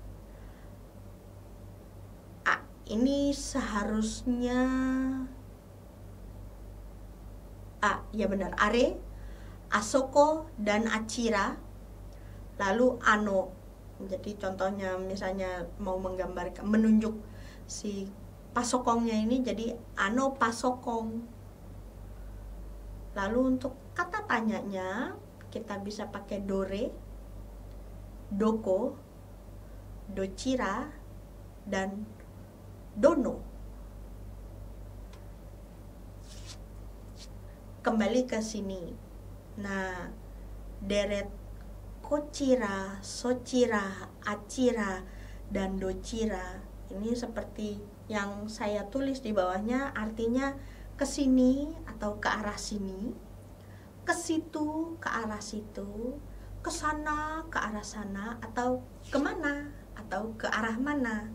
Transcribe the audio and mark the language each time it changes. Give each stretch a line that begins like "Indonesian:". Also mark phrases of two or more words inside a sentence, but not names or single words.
Indonesian: Ini seharusnya ya benar,
Japanese: あれ、あそこ,
Indonesian: dan achira. Lalu ano. Jadi contohnya misalnya mau menggambarkan, menunjuk si pasokongnya ini, jadi
Japanese: あの パソコン.
Indonesian: Lalu untuk kata tanyanya kita bisa pakai
Japanese: どれ、どこ、どちら,
Indonesian: dan dono. Kembali ke sini. Nah, deret
Japanese: こちら、そちら、あちら,
Indonesian: dan dochira ini seperti yang saya tulis di bawahnya, artinya ke sini atau ke arah sini, ke situ, ke arah situ, ke sana, ke arah sana, atau kemana, atau ke arah mana.